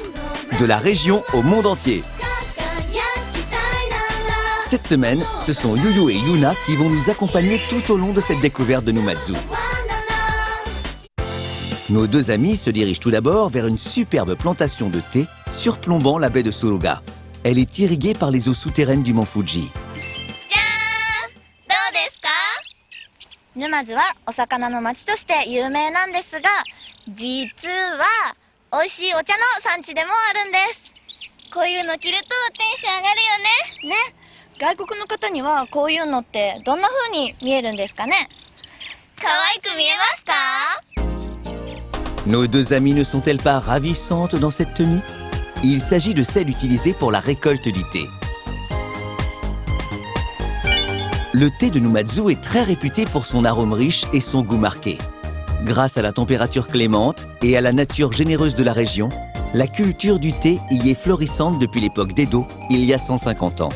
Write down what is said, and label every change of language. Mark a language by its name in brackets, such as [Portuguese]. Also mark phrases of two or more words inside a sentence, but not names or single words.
[French] De la région au monde entier. Cette semaine, ce sont Yuyu et Yuna qui vont nous accompagner tout au long de cette découverte de Numazu. Nos deux amis se dirigent tout d'abord vers une superbe plantation de thé surplombant la baie de Suruga. Elle est irriguée par les eaux souterraines du mont Fuji. [Japanese] 沼津はお魚の町として有名なんですが、実は美味しいお茶の産地でもあるんです。こういうの着るとテンション上がるよね。ね、外国の方にはこういうのってどんな風に見えるんですかね。可愛く見えますか？ [French] Nos deux amies ne sont-elles pas ravissantes dans cette tenue? Il s'agit de celle utilisée pour la récolte du thé. Le thé de Numazu est très réputé pour son arôme riche et son goût marqué. Grâce à la température clémente et à la nature généreuse de la région, la culture du thé y est florissante depuis l'époque d'Edo, il y a 150 ans.